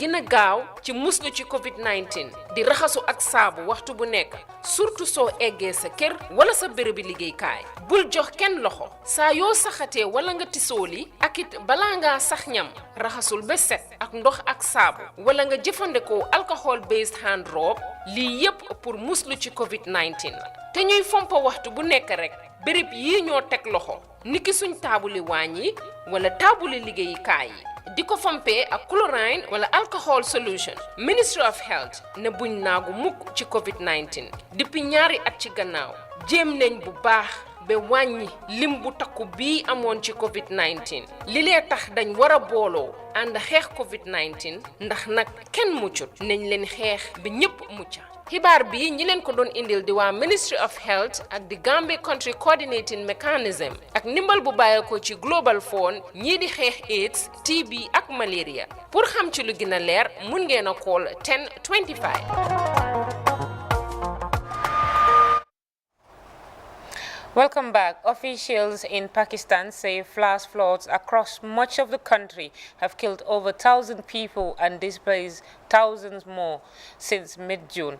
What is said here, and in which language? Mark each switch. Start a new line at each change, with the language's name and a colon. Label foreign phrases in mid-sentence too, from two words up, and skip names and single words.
Wolof: a gaaw ci muslu ci COVID-19 di raxasu ak saabu waxtu bu nekk surtout soo eggee sa kër wala sa bérébi liggéeykaay bul jox kenn loxo saa yoo saxatee wala nga tisooli ak it balaa ngaa sax ñam raxasul ba set ak ndox ak saabu wala nga jëfandikoo
English: alcohol based hand rub
Wolof: lii yépp pour muslu ci COVID-19 la te ñuy fompa waxtu bu nekk rek béréb yii ñoo teg loxo niki suñ taabuli waañ yi wala taabuli liggéeyukaay yi di ko fompee ak chlorine wala
English: alcohol solution
Wolof: Ministry of Health ne buñ naagu mukk ci COVID-19 depuis ñaari at ci gannaaw jéem nañ bu baax ba wàññi lim bu takku bii amoon ci COVID-19 li lee tax dañ war a booloo ànd xeex COVID-19 ndax nag kenn muccut nañ leen xeex ba ñépp mucca xibaar bi ñi leen ko doon indil di waa Ministry of Health ak di Gambia Country Coordinating Mechanism ak ndimbal bu bàyyeekoo ci Global Fund ñii di xeex AIDS TB ak malaria pour xam ci lu gën a leer mun ngeen a call 1025.
English: Welcome back. Officials in Pakistan say flash floods across much of the country have killed over 1,000 people and displaced thousands more since mid-June.